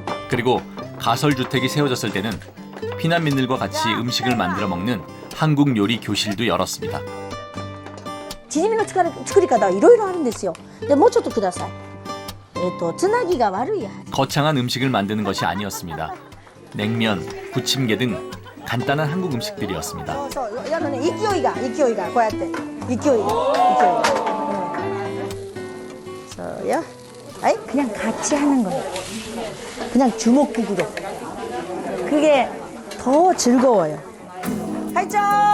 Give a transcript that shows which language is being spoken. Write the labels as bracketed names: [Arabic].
[Korean] 그리고 가설주택이 세워졌을 때는 피난민들과 같이 음식을 만들어 먹는 한국 요리 교실도 열었습니다. [Japanese] チヂミの作り方はいろいろあるんですよ。でもうちょっとください。つなぎが悪いや。 [Korean] 거창한 음식을 만드는 것이 아니었습니다. 냉면, 부침개 등 간단한 한국 음식들이었습니다. [Japanese] 勢いがこうやって勢いが。そうよ。 [Korean] はい, 그냥 같이 하는 거예요. 그냥 주먹구구로. 그게 더 즐거워요. 하이죠.